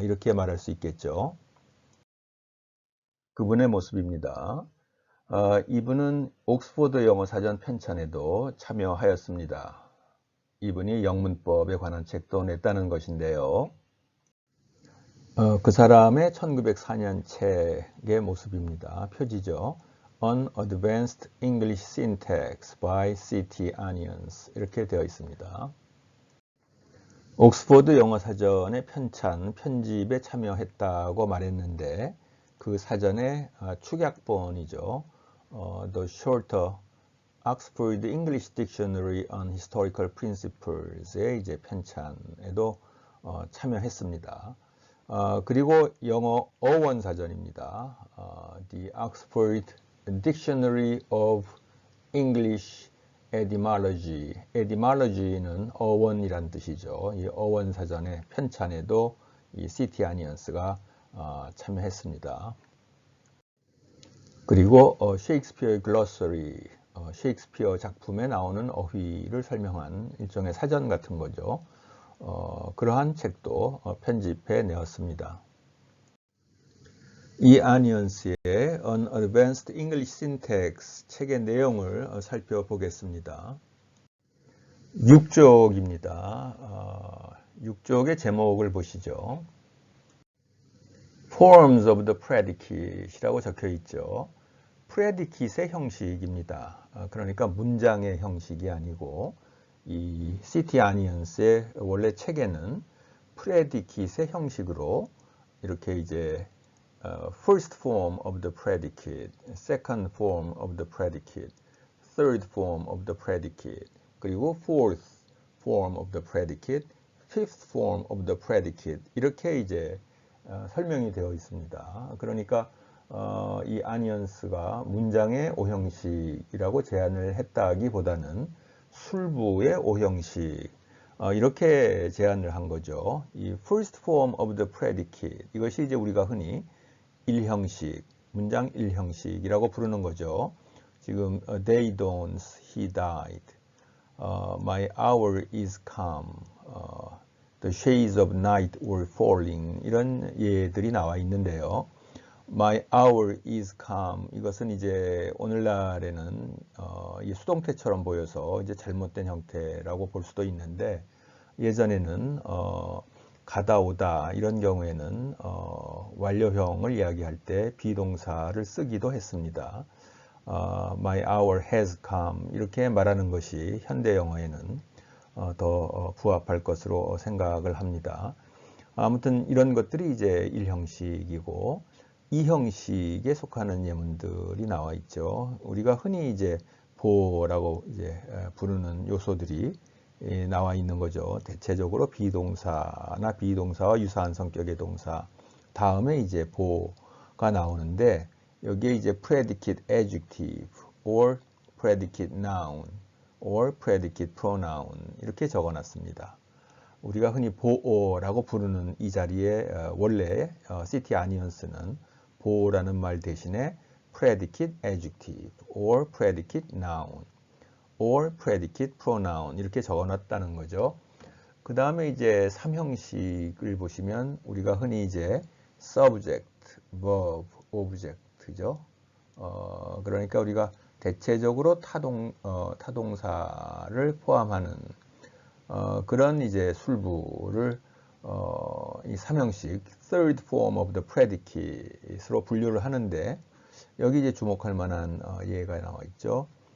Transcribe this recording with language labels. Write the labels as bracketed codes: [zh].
[ko] 이렇게 말할 수 있겠죠. 그분의 모습입니다. 이분은 옥스포드 영어 사전 편찬에도 참여하였습니다. 이분이 영문법에 관한 책도 냈다는 것인데요. 그 사람의 1904년 책의 모습입니다. 표지죠. [en] Unadvanced English Syntax by C.T. [ko] Anions 이렇게 되어 있습니다. 옥스포드 영어 사전의 편집에 참여했다고 말했는데 그 사전의 축약본이죠. [en] The Shorter Oxford English Dictionary on Historical Principles의 [ko] 이제 편찬에도 참여했습니다. 그리고 영어 어원 사전입니다. The Oxford Dictionary of English Etymology. Etymology는 어원이란 뜻이죠. 이 어원 사전의 편찬에도 이 C.T. Anions가 참여했습니다. 그리고 셰익스피어의 글로서리, 셰익스피어 작품에 나오는 어휘를 설명한 일종의 사전 같은 거죠. 그러한 책도 편집해 내었습니다. 이 아니언스의 Unadvanced English Syntax 책의 내용을 살펴보겠습니다. 6쪽입니다. 6쪽의 제목을 보시죠. forms of the predicate이라고 적혀 있죠. predicate의 형식입니다. 그러니까 문장의 형식이 아니고 이 C.T. 아니언스의 원래 책에는 predicate의 형식으로 이렇게 이제 first form of the predicate, second form of the predicate, third form of the predicate, 그리고 fourth form of the predicate, fifth form of the predicate 이렇게 이제 설명이 되어 있습니다. 그러니까 이 아니언스가 문장의 오형식이라고 제안을 했다기보다는 술부의 오형식 이렇게 제안을 한 거죠. 이 first form of the predicate 이것이 이제 우리가 흔히 일형식, 문장 일형식이라고 부르는 거죠. [en] 지금 they don't, he died, my hour is come, the shades of night were falling [ko] 이런 예들이 나와 있는데요. My hour is come 이것은 이제 오늘날에는 이 수동태처럼 보여서 이제 잘못된 형태라고 볼 수도 있는데 예전에는 가다 오다 이런 경우에는 완료형을 이야기할 때 비동사를 쓰기도 했습니다. [en] My hour has come [ko] 이렇게 말하는 것이 현대 영어에는 더 부합할 것으로 생각을 합니다. 아무튼 이런 것들이 이제 1형식이고 2형식에 속하는 예문들이 나와 있죠. 우리가 흔히 이제 보라고 이제 부르는 요소들이 나와 있는 거죠. 대체적으로 비동사나 비동사와 유사한 성격의 동사 다음에 이제 보가 나오는데 여기에 이제 [en] predicate adjective or predicate noun or predicate pronoun [ko] 이렇게 적어놨습니다. 우리가 흔히 보어라고 부르는 이 자리에 원래 C.T. 아니언스는 보어라는 말 대신에 [en] predicate adjective or predicate noun or predicate pronoun [ko] 이렇게 적어놨다는 거죠. 그 다음에 이제 3형식을 보시면 우리가 흔히 이제 subject, verb, object죠. 그러니까 우리가 대체적으로 타동사를 포함하는 그런 이제 술부를 이 3형식 third form of the predicate로 분류를 하는데 여기 이제 주목할 만한 예가 나와 있죠.